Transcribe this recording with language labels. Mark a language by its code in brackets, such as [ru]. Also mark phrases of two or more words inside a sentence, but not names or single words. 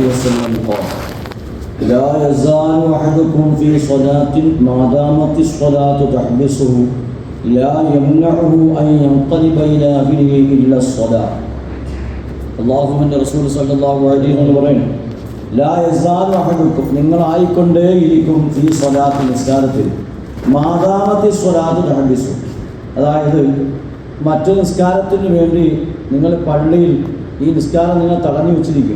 [ar] وسلم قال لا يزال أحدكم في صلاة ما دامت الصلاة تحبسه لا يمنعه أن ينقلب إلى أهله إلا الصلاة. [ml] അള്ളാഹുവിൻ്റെ റസൂൽ [ar] صلى الله عليه وسلم [ml] പറയുന്നു, [ar] لا يزال أحدكم, [ml] നിങ്ങളായിക്കൊണ്ടേയിരിക്കും ഈ സ്വലാത്ത്, നിസ്കാരത്തിൽ, [ar] ما دامت الصلاة تحبسه, [ml] അതായത് മറ്റു നിസ്കാരത്തിന് വേണ്ടി നിങ്ങൾ പള്ളിയിൽ ഈ നിസ്കാരം നിങ്ങൾ തടഞ്ഞു വെച്ചിരിക്കും.